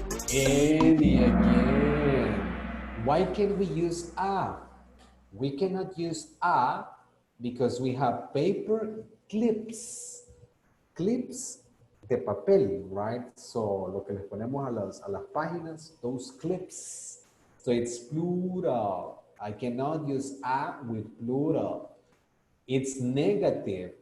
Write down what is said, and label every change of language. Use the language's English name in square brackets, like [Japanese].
[English] Any again. Why can we use a? We cannot use a because we have paper clips. [Spanish] Clips de papel, right? So, lo que les ponemos a las páginas, those clips. [English] So, it's plural. I cannot use a with plural. It's negative.